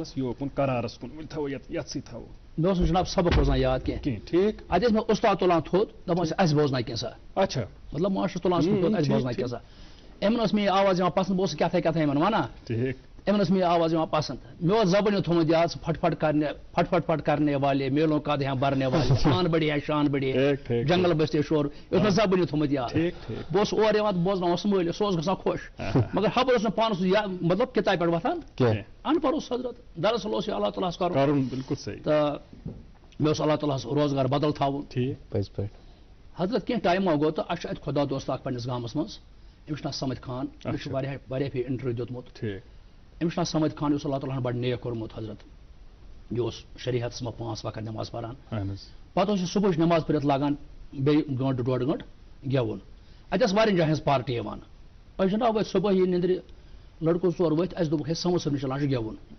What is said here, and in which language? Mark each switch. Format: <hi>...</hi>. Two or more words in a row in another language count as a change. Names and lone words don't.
<ks>مےٚ اوس نہٕ جناب سبق روزان یاد کینٛہہ اتہِ ٲسۍ مےٚ استاد تُلان تھوٚد دپان ٲسۍ اَسہِ بوزناو کینٛژھا مطلب ماشٹر تُلان تھوٚد اَسہِ بوزناو کینٛژھا یِمن ٲس مےٚ یہِ آواز یِوان پسنٛد بہٕ اوسُس کیٛاہ یِمن ونان یِمن ٲس مےٚ یہِ آواز یِوان پسنٛد مےٚ اوس زبٲنۍ تھوٚمُت یاد سُہ</ks> <ur>پھٹ کرنے والے میلوں کا دھیان برنے والے شان بڑی ہے شان بڑی ہے جنگل بستے شور</ur> <ks>یہِ اوس مےٚ زبٲنۍ تھوٚمُت یاد بہٕ اوسُس اورٕ یِوان بوزناوان مٲلِس سُہ اوس گژھان خۄش مگر خبر اوس نہٕ پانس مطلب کِتابہِ پٮ۪ٹھ وۄتھان ان پڑھ اوس حضرت دراصل اوس یہِ اللہ تعالیٰ ہس کرُن تہٕ مےٚ اوس اللہ تعالیٰ ہس روزگار بدل تھاوُن حضرت کینٛہہ ٹایما گوٚو تہٕ اَسہِ چھُ اَتہِ خۄدا دوست اکھ پننِس گامس منٛز أمِس چھُ ناو سمد خان أمِس چھُ واریاہ پھِرِ انٹرویو دیُتمُت أمِس چھُ ناو سمد خان یُس اللہ تعالیٰ ہن بڑٕ نیک کوٚرمُت حضرت یہِ اوس شریعتس منٛز 5 وقت نٮ۪ماز پران پتہٕ اوس یہِ صبحٕچ نٮ۪ماز پٔرِتھ لاگان بیٚیہِ گٲنٛٹہٕ 1.5 گٲنٛٹہٕ گٮ۪وُن اَتہِ ٲس واریاہن جاین ہٕنٛز پارٹی یِوان أسۍ جناب ؤتھۍ صبحٲیی نِندرِ لڑکہٕ 4 ؤتھۍ اَسہِ دوٚپُکھ ہے سمد صٲبنہِ چلان چھُ گٮ۪وُن</ks>